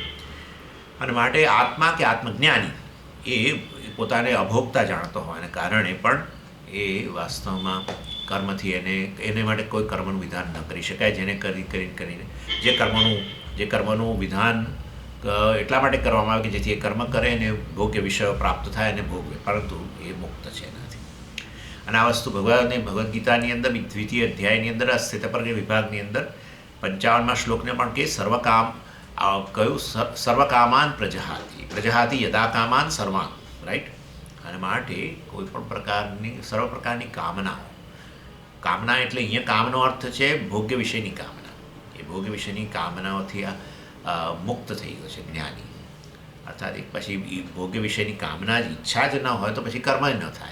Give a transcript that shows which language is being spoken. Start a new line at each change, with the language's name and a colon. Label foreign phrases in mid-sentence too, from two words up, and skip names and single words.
Gujarati: અને માટે આત્મા કે આત્મજ્ઞાની એ પોતાને અભોગતા જાણતો હોવાને કારણે પણ એ વાસ્તવમાં કર્મથી એને માટે કોઈ કર્મનું વિધાન ન કરી શકાય, જેને કરીને જે કર્મનું વિધાન એટલા માટે કરવામાં આવે કે જેથી એ કર્મ કરે અને ભોગ્ય વિષયો પ્રાપ્ત થાય અને ભોગવે, પરંતુ એ મુક્ત છે એનાથી. અને આ વસ્તુ ભગવદ્ ગીતાની અંદર 2ય અધ્યાયની અંદર સ્થિતપ્રજ્ઞ વિભાગની અંદર 55મા શ્લોકને પણ કે
Sanskrit: સર્વકામાન પ્રજહાતિ યદા કામાન સર્વાન,
Gujarati: રાઈટ. અને માટે કોઈ પણ સર્વ પ્રકારની કામના એટલે અહીંયા કામનો અર્થ છે ભોગ્ય વિષયની કામના. એ ભોગ્ય વિષયની કામનાઓથી મુક્ત થઈ ગયો છે જ્ઞાની. અર્થાત પછી ભોગ્ય વિષયની કામના જ ઈચ્છા જ ન હોય તો પછી કર્મ જ ન થાય.